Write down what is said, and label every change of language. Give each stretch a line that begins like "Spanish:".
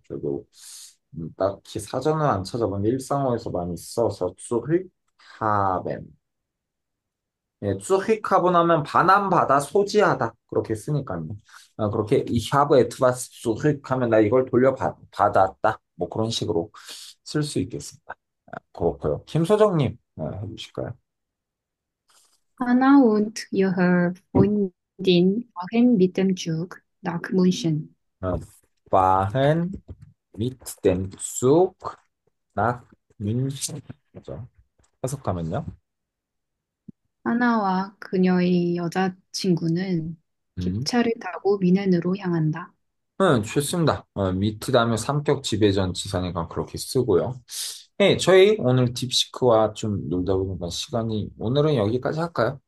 Korean: 저도 딱히 사전은 안 찾아봤는데 일상어에서 많이 써서 쑥휙하벤. 예, 쭈휙하고 나면 반환받아 소지하다 그렇게 쓰니까요. 그렇게
German: ich habe etwas zurück
Korean: 하면 나 이걸 돌려받았다 뭐 그런 식으로 쓸 수 있겠습니다. 그렇고요. 김소정님 해주실까요?
German: Anna und ihre Freundin fahren mit dem Zug nach München. fahren mit dem Zug nach München.
Korean: 그죠? 해석하면요. 하나와 그녀의 여자친구는 음. 기차를 타고 미넨으로 향한다. 좋습니다. 미트 다음에 삼격 지배전 지사니까 그렇게 쓰고요. 네, 저희 오늘 딥시크와 좀 놀다 보니까 시간이 오늘은 여기까지 할까요?